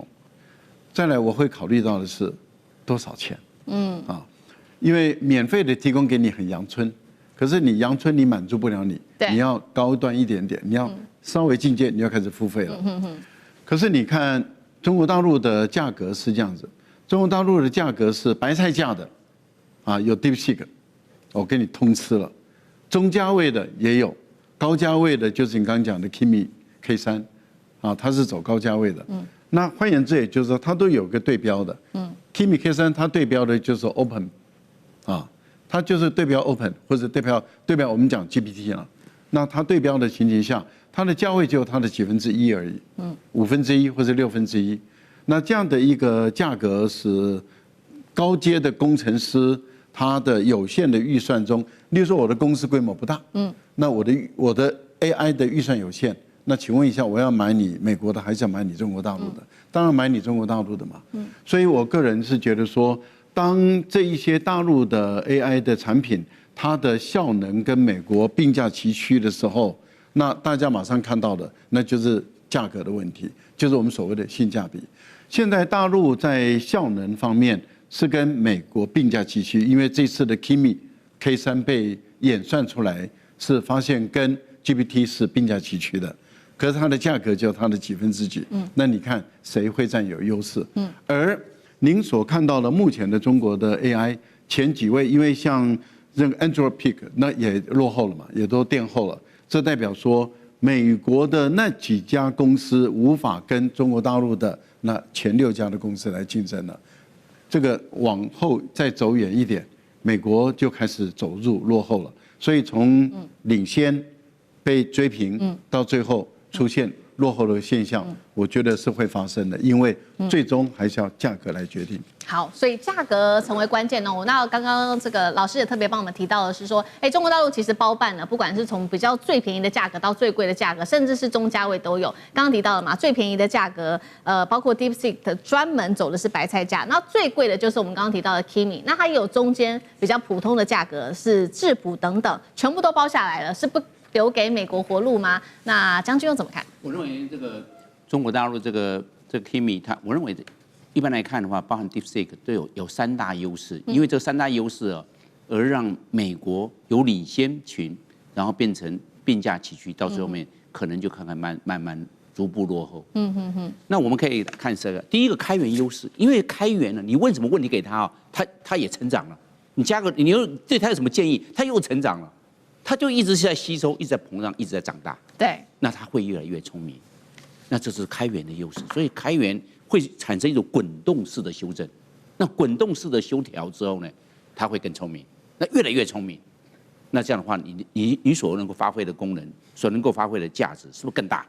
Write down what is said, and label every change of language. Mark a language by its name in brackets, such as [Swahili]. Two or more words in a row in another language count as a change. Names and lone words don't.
[Chinese] 再來我會考慮到的是多少錢，因為免費的提供給你很陽春，可是你陽春你滿足不了你，你要高端一點點，你要稍微進階，你要開始付費了。可是你看中國大陸的價格是這樣子，中國大陸的價格是白菜價的，有 DeepSeek， 我給你通吃了，中價位的也有，高價位的就是你剛剛講的 Kimi K3，它是走高價位的。那換言之，也就是說它都有個對標的。Kimi K3 它對標的就是 Open，它就是對標 Open 或者對標我們講 GPT 了。那它對標的情形下，它的價位只有它的1/幾而已，1/5或者1/6。那這樣的一個價格使高階的工程師他的有限的預算中，例如說我的公司規模不大，那我的 AI 的預算有限，那請問一下，我要買你美國的還是要買你中國大陸的？當然買你中國大陸的嘛。所以我個人是覺得說，當這一些大陸的 AI 的產品，它的效能跟美國並駕齊驅的時候，那大家馬上看到的，那就是價格的問題，就是我們所謂的性價比。現在大陸在效能方面是跟美國並駕齊驅，因為這次的 Kimi K3被演算出來，是發現跟 GPT 是並駕齊驅的。可是它的價格就它的幾分之幾，那你看誰會佔有優勢？而您所看到的目前的中國的 AI 前幾位，因為像這個 Anthropic 那也落後了嘛，也都墊後了，這代表說美國的那幾家公司無法跟中國大陸的那前6家的公司來競爭了。這個往後再走遠一點，美國就開始走入落後了，所以從領先被追平到最後出現落後的現象，我覺得是會發生的，因為最終還是要價格來決定。好，所以價格成為關鍵哦。那剛剛這個老師也特別幫我們提到的是說，中國大陸其實包辦了，不管是從比較最便宜的價格到最貴的價格，甚至是中價位都有。剛剛提到了嘛，最便宜的價格，包括 DeepSeek 專門走的是白菜價，那最貴的就是我們剛剛提到的 Kimi， 那它也有中間比較普通的價格是智譜等等，全部都包下來了，是不留給美国活路吗？那將軍又怎麼看？我認為這個中國大陸這個 Kimi， 我認為一般來看的話，包含 DeepSeek 都有3大優勢，因為這3大優勢啊，而讓美國由領先群，然後變成並駕齊驅，到最後面可能就慢慢逐步落後。那我們可以看這個第一個開源優勢，因為開源了，你問什麼問題給他他也成長了。你加個，你又對他有什麼建議，他又成長了。它就一直是在吸收，一直在膨脹，一直在長大。对，那它會越來越聰明。那這是開源的優勢，所以開源會產生一種滾動式的修正。那滾動式的修調之後呢，它會更聰明，那越來越聰明。那這樣的話，你所能夠發揮的功能，所能夠發揮的價值，是不是更大？